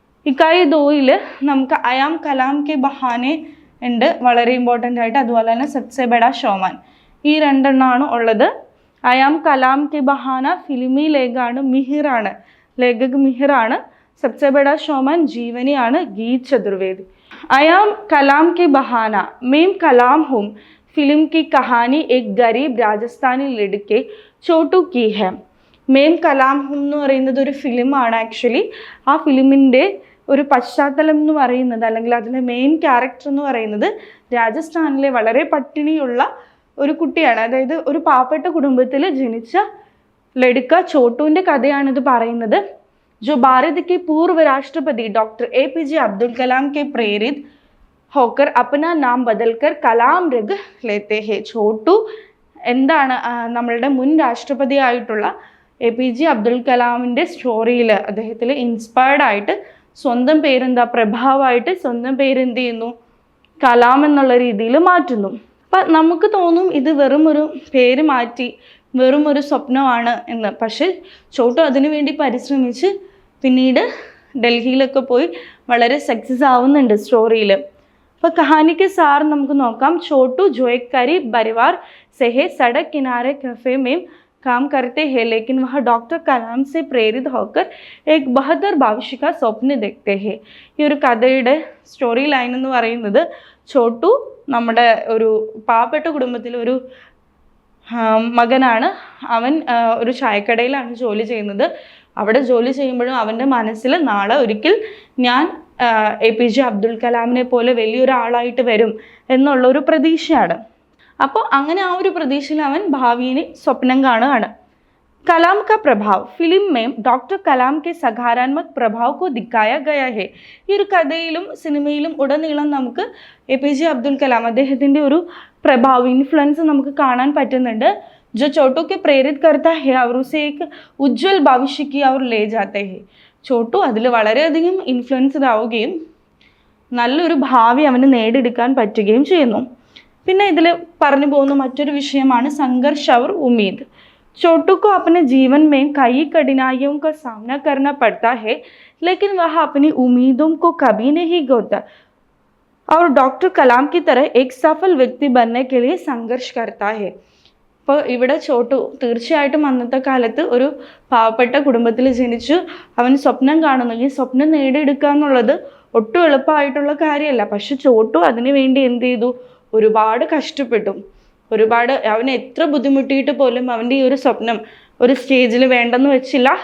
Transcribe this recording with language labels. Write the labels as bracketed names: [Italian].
[Malayalam] ഇക്കായി 2 നമുക്ക് I am Kalam K ബഹാനെ ഉണ്ട്, വളരെ ഇമ്പോർട്ടൻ്റ് ആയിട്ട്. അതുപോലെ തന്നെ സബ്സെ ബഡാ ഷോമാൻ, ഈ 2 എണ്ണമാണ് ഉള്ളത്. I am Kalam K ബഹാന filmi ലേഖാണ്, മിഹിറാണ്, ലേഖക് മിഹിറാണ്. സബ്സെ ബഡാ ഷോമാൻ ജീവനിയാണ്, ഗീത് ചതുർവേദി. [Hindi] अयाम कलाम के बहाना मेम कलाम हूँ फिल्म की कहानी एक गरीब राजस्थानी लड़के छोटू की है. [Malayalam] मेम कलाम हूँ എന്ന് പറയുന്നത് ഒരു ഫിലിമാണ്. ആക്ച്വലി ആ ഫിലിമിൻ്റെ ഒരു പശ്ചാത്തലം എന്ന് പറയുന്നത്, അല്ലെങ്കിൽ അതിലെ മെയിൻ ക്യാരക്ടർ എന്ന് പറയുന്നത് രാജസ്ഥാനിലെ വളരെ പട്ടിണിയുള്ള ഒരു കുട്ടിയാണ്. അതായത് ഒരു പാവപ്പെട്ട കുടുംബത്തിൽ ജനിച്ച ലടുക്ക ചോട്ടുവിൻ്റെ കഥയാണിത് പറയുന്നത്. [Hindi] जो भारत के पूर्व राष्ट्रपति डॉक्टर APJ अब्दुल कलाम के प्रेरित होकर अपना नाम बदलकर कलाम रख लेते हैं. [Malayalam] छोटू എന്താണ് നമ്മളുടെ മുൻ രാഷ്ട്രപതി ആയിട്ടുള്ള APJ അബ്ദുൽ കലാമിൻ്റെ സ്റ്റോറിയിൽ അദ്ദേഹത്തിൽ ഇൻസ്പയർഡ് ആയിട്ട് സ്വന്തം പേരെന്താ, പ്രഭാവമായിട്ട് സ്വന്തം പേരെന്ത് ചെയ്യുന്നു, കലാം എന്നുള്ള രീതിയിൽ മാറ്റുന്നു. അപ്പം നമുക്ക് തോന്നും ഇത് വെറും ഒരു പേര് മാറ്റി വെറും ഒരു സ്വപ്നമാണ് എന്ന്. പക്ഷേ ചോട്ടു അതിനു വേണ്ടി പരിശ്രമിച്ച് പിന്നീട് ഡൽഹിയിലൊക്കെ പോയി വളരെ സക്സസ് ആവുന്നുണ്ട് സ്റ്റോറിയിൽ. അപ്പോൾ [Hindi] कहानी के सार [Malayalam] നമുക്ക് നോക്കാം. [Hindi] छोटू जो एक गरीब परिवार से है, सड़क किनारे कैफे में काम करते हैं, लेकिन वह डॉक्टर कलाम से प्रेरित होकर एक बहादुर भविष्य का स्वप्न देखते हैं. [Malayalam] ഈ ഒരു കഥയുടെ സ്റ്റോറി ലൈൻ എന്ന് പറയുന്നത് ചോട്ടു നമ്മുടെ ഒരു പാവപ്പെട്ട കുടുംബത്തിലെ ഒരു മകനാണ്. അവൻ ഒരു ചായക്കടയിലാണ് ജോലി ചെയ്യുന്നത്. അവിടെ ജോലി ചെയ്യുമ്പോഴും അവൻ്റെ മനസ്സിൽ നാളെ ഒരിക്കൽ ഞാൻ APJ അബ്ദുൽ കലാമിനെ പോലെ വലിയൊരാളായിട്ട് വരും എന്നുള്ളൊരു പ്രതീക്ഷയാണ്. അപ്പോൾ അങ്ങനെ ആ ഒരു പ്രതീക്ഷയിൽ അവൻ ഭാവിയെ സ്വപ്നം കാണുകയാണ്. [Hindi] कलाम का प्रभाव फिल्म में डॉक्टर कलाम के सकारात्मक प्रभाव को दिखाया गया है. [Malayalam] ഈ ഒരു കഥയിലും സിനിമയിലും ഉടനീളം നമുക്ക് APJ അബ്ദുൽ കലാം അദ്ദേഹത്തിൻ്റെ ഒരു പ്രഭാവം ഇൻഫ്ലുവൻസ് നമുക്ക് കാണാൻ പറ്റുന്നുണ്ട്. [Hindi] जो छोटू के प्रेरित करता है और उसे एक उज्ज्वल भविष्य की ओर ले जाते हैं. [Malayalam] ചോട്ടു അതിൽ വളരെയധികം ഇൻഫ്ലുവൻസ്ഡ് ആവുകയും നല്ലൊരു ഭാവി അവന് നേടിയെടുക്കാൻ പറ്റുകയും ചെയ്യുന്നു. പിന്നെ ഇതിൽ പറഞ്ഞു പോകുന്ന മറ്റൊരു വിഷയമാണ് സംഘർഷ് और उम्मीद. [Hindi] छोटू को अपने जीवन में कई कठिनाइयों का सामना करना पड़ता है, लेकिन वह अपनी उम्मीदों को कभी नहीं खोता और डॉक्टर कलाम की तरह एक सफल व्यक्ति बनने के लिए संघर्ष करता है. [Malayalam] അപ്പോൾ ഇവിടെ ചോട്ടു തീർച്ചയായിട്ടും അന്നത്തെ കാലത്ത് ഒരു പാവപ്പെട്ട കുടുംബത്തിൽ ജനിച്ചു അവൻ സ്വപ്നം കാണുന്നു. ഈ സ്വപ്നം നേടിയെടുക്കുക എന്നുള്ളത് ഒട്ടും എളുപ്പമായിട്ടുള്ള കാര്യമല്ല. പക്ഷെ ചോട്ടു അതിനു വേണ്ടി എന്ത് ചെയ്തു? ഒരുപാട് കഷ്ടപ്പെട്ടു. ഒരുപാട് അവൻ എത്ര ബുദ്ധിമുട്ടിയിട്ട് പോലും അവൻ്റെ ഈ ഒരു സ്വപ്നം ഒരു സ്റ്റേജിൽ വേണ്ടെന്ന് വെച്ചില്ല.